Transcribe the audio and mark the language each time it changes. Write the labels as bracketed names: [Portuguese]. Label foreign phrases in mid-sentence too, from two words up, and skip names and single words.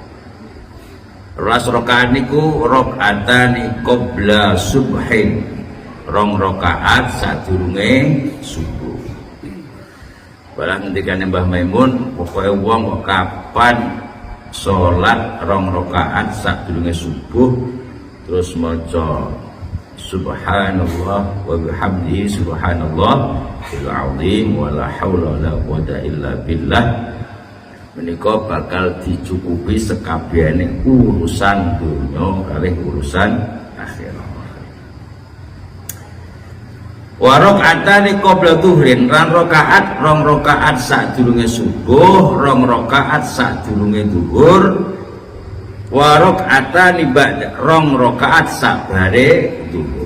[Javanese] 12 rakaat niku [Arabic] ركعتان قبل الصبح, [Javanese] 2 rakaat sadurunge subuh. Barang ngendikane Mbah Maimun, pokoke wong kok kapan salat 2 rakaat sadurunge subuh terus maca [Arabic] سبحان الله وبحمده سبحان الله العظيم ولا حول ولا قوة إلا بالله, [Javanese] menika bakal dicukupi sekabehane urusan dunya kalih urusan akhirat. [Arabic] وركعتان قبل الظهر, [Javanese] 2 rakaat sadurunge subuh, 2 rakaat sadurunge zuhur, [Arabic] وركعتان بعد, [Javanese] 2 rakaat sabare zuhur.